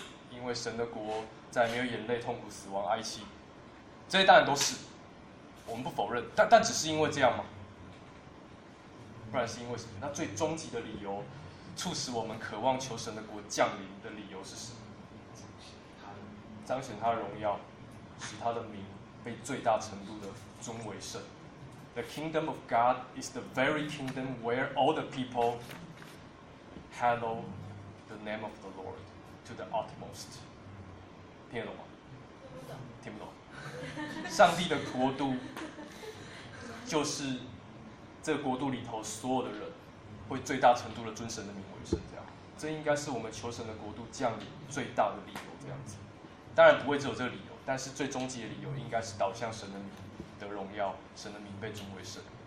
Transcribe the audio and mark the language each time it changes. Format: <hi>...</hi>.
<zh>因为神的国再没有眼泪、痛苦、死亡、哀戚，这些当然都是我们不否认，但只是因为这样吗？不然是因为什么？那最终极的理由，促使我们渴望求神的国降临的理由是什么？彰显他的荣耀，使他的名被最大程度的尊为圣。</zh> <en>The kingdom of God is the very kingdom where all the people. Hallow the name of the Lord to the utmost.</en> <zh>听得懂吗？听不懂。听不懂。上帝的国度就是这个国度里头所有的人会最大程度的尊神的名为圣，这样。这应该是我们求神的国度降临最大的理由，这样子。当然不会只有这个理由，但是最终极的理由应该是导向神的名的荣耀，神的名被尊为圣。</zh>